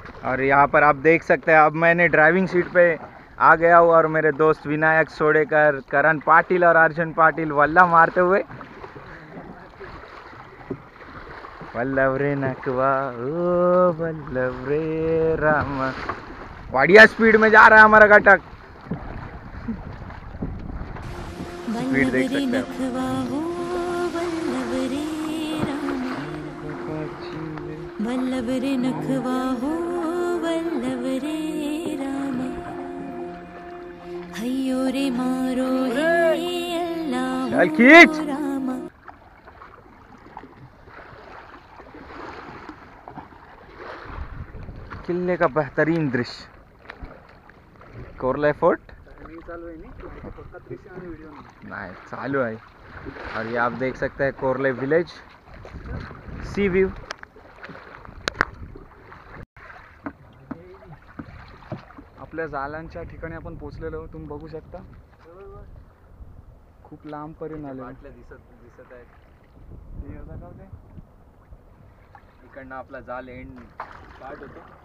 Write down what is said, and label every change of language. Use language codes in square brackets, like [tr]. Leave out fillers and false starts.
[hi] और यहाँ पर आप देख सकते हैं, अब मैंने ड्राइविंग सीट पे आ गया हूँ और मेरे दोस्त विनायक सोडेकर, करण पाटिल और अर्जुन पाटिल वल्ला मारते हुए. [mr] वल्लभ रे नकवा ओ वल्लभ रे रामा. [hi] बढ़िया स्पीड में जा रहा है हमारा घटक. स्पीड देख सकते हैं. [mr] वल्लभ रे नखवा हो वल्लभ रे राम. हयो रे मारो हे अल्लाह. [hi] चल खींच. किले का बेहतरीन दृश्य. कोरला फोर्ट नहीं चालू है. और ये आप देख सकते हैं कोरले विलेज सी व्यू. [mr] आपल्या जालांच्या ठिकाणी आपण पोहोचलेलो आहोत, तुम्ही बघू शकता. खूप लांब पर्यंत आले. दिसत आहे. इकडनं आपला जाल एंड स्टार्ट होतो.